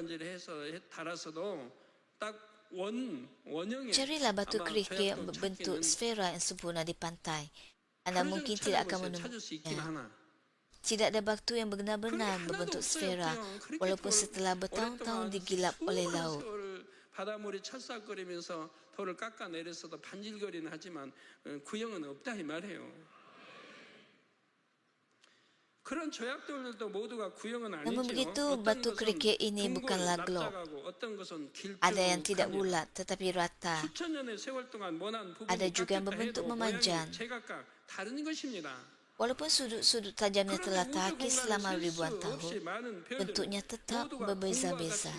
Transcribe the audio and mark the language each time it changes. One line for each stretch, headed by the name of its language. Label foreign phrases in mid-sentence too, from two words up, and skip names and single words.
Malay: Carilah batu kerikil yang berbentuk sfera yang sempurna di pantai. Anda mungkin tidak akan menemukannya. Tidak ada batu yang benar-benar berbentuk sfera, walaupun setelah bertahun-tahun digilap oleh laut.
Korean: 바닷물이 찰싹거리면서 돌을 깎아내렸어도 반질거리는 하지만 구형은 없다 이 말이에요.
Malay: Namun begitu, batu kerikil ini bukanlah glob. Ada yang tidak bulat tetapi rata. Ada juga yang berbentuk memanjang. Walaupun sudut-sudut tajamnya telah terhakis selama ribuan tahun, bentuknya tetap berbeza-beza.